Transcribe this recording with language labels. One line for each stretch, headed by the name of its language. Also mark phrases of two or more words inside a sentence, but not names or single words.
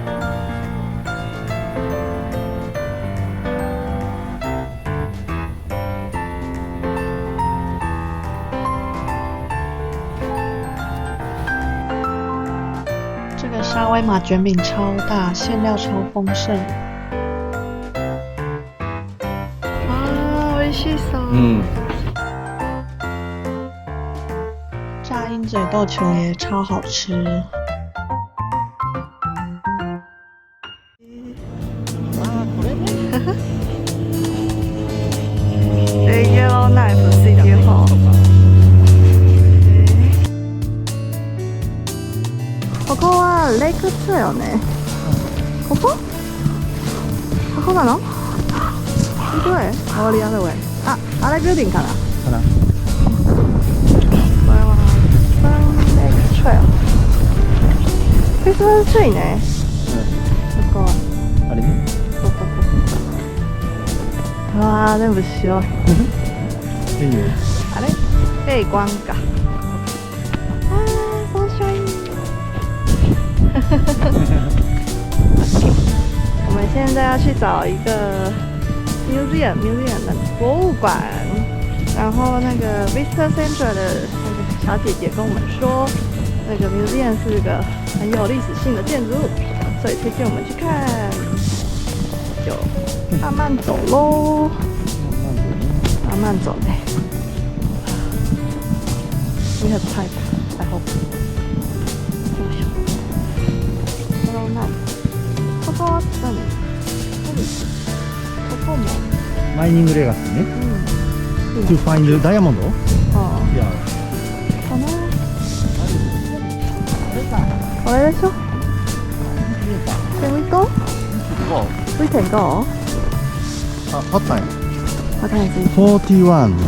Chinese: 这个沙威玛卷饼超大，馅料超丰盛。
Japanese: 美味しそう。
Chinese: 炸鹰嘴豆球也超好吃。Yellow Knife City Hall。
Japanese: ここはレイク2よね。ここ？ここなの？どこへ？あれやだわ。あ、あれビルディングかな。かな。これはサンレイクトレイル。クリスマスツリーね。ここ。あれね。ここ。うわー、全部白い。いいね。あれ？背光か。あー、そうシャイン。
Chinese: 我们现在要去找一个 museum 的博物馆，然后那个
English: Visitor Center
Chinese: 的那个小姐姐跟我们说，那个 museum 是个很有历史性的建筑物，所以推荐我们去看，就慢慢走喽，慢慢走嘞。
English: We have time, I hope.
Japanese: ここは何？ここも。マイニングレガシーね。
English: To find diamond?
Japanese: ああ。いや。かな。これでしょ？
English: Can we go? We can go?
Japanese: あ、あったんや。
English: What can I see?
Japanese: 41ね。